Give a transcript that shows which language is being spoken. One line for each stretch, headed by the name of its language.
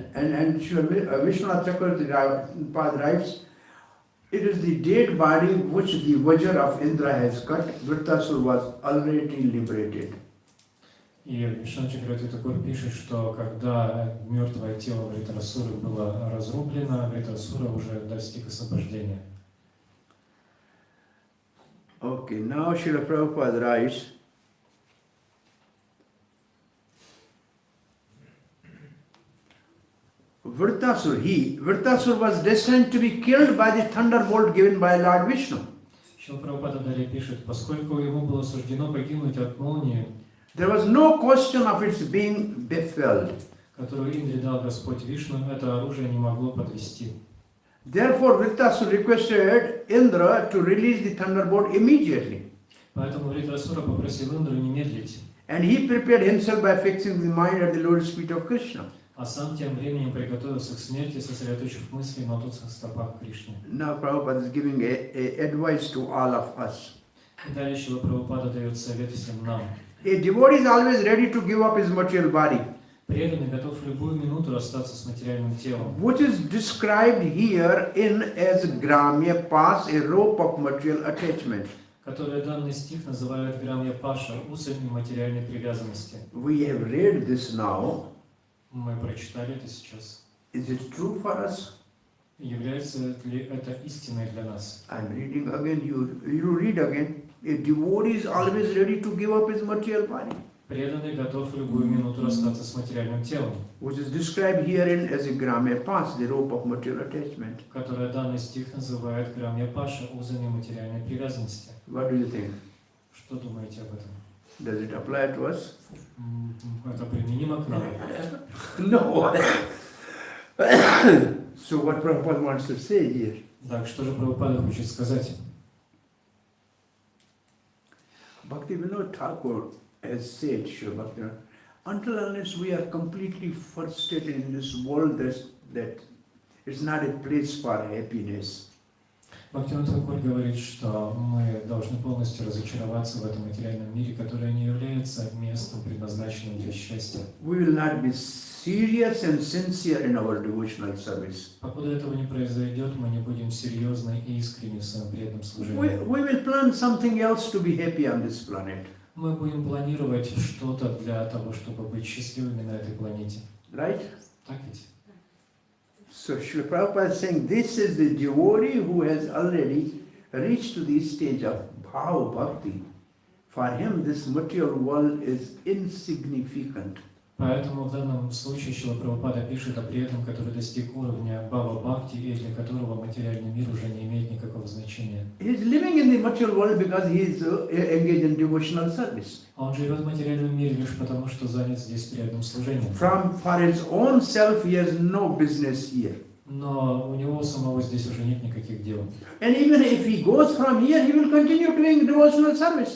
English: And Srila Vishwanath Chakravarti writes, it is the dead body which the Vajra of Indra has cut. Vritasura was already liberated.
Russian: И Вишну Чакраварти Такур пишет, что когда мертвое тело Вритрасуры было разрублено, Вритрасура уже достиг освобождения.
English: Okay, now Srila Prabhupada writes, Vritasura was destined to be killed by the thunderbolt given by Lord Vishnu.
Russian: Шрила Прабхупада далее пишет, поскольку ему было суждено погибнуть от молнии,
English: There was no question of its being befelled.
Russian: которую Индре дал Господь Вишну, это оружие не могло подвести.
English: Therefore, Vritasura requested Indra to release the thunderbolt immediately.
Russian: Поэтому Вритрасура попросил Индру не медлить,
English: And he prepared himself by fixing the mind at the lotus feet of Krishna.
Russian: а сам тем временем приготовился к смерти, сосредоточив мысли на лотосных стопах Кришны.
English: Now Prabhupada is giving a advice to all of us.
Russian: И далее Шрила Прабхупада дает совет всем нам.
English: A devotee is always ready to give up his material body,
Russian: Преданный готов в любую минуту расстаться с материальным телом,
English: which is described here in as gramya pas, a rope of material attachment.
Russian: которое данный стих называют грамья паша, узами материальной привязанности.
English: We have read this now.
Russian: Мы прочитали это сейчас.
English: Is it true for us?
Russian: Является ли это истиной для нас?
English: I'm reading again, you read again. A devotee is always ready to give up his material body,
Russian: Преданный готов в любую минуту расстаться с материальным телом,
English: which is described herein as a gramya pas, the rope of material attachment.
Russian: которое данный стих называет грамья паша, узами материальной привязанности.
English: What do you think?
Russian: Что думаете об этом?
English: Does it apply to us?
Russian: Это применимо к нам?
English: No. So what Prabhupada wants to say here?
Russian: Так, что же Прабхупада хочет сказать?
English: Bhaktivinoda Thakur has said, Srila Bhaktivinoda, until unless we are completely frustrated in this world, that it's not a place for happiness.
Russian: Бхактивinoda Тхакур говорит, что мы должны полностью разочароваться в этом материальном мире, который не является местом, предназначенным для счастья.
English: We will not be serious and sincere in our devotional service.
Russian: Покуда этого не произойдет, мы не будем серьезны и искренни в своем преданном служении.
English: We will plan something else to be happy on this planet.
Russian: Мы будем планировать что-то для того, чтобы быть счастливыми на этой планете.
English: Right?
Russian: Так ведь?
English: So Srila Prabhupada is saying this is the devotee who has already reached to the stage of bhava bhakti. For him this material world is insignificant.
Russian: Поэтому в данном случае Шрила Прабхупада пишет о преданном, который достиг уровня Бхава Бхакти, и для которого материальный мир уже не имеет никакого значения.
English: He is living in the material world because he is engaged in devotional service.
Russian: Он живет в материальном мире лишь потому, что занят здесь преданным служением.
English: For his own self he has no business here.
Russian: Но у него самого здесь уже нет никаких дел.
English: And even if he goes from here, he will continue doing devotional service.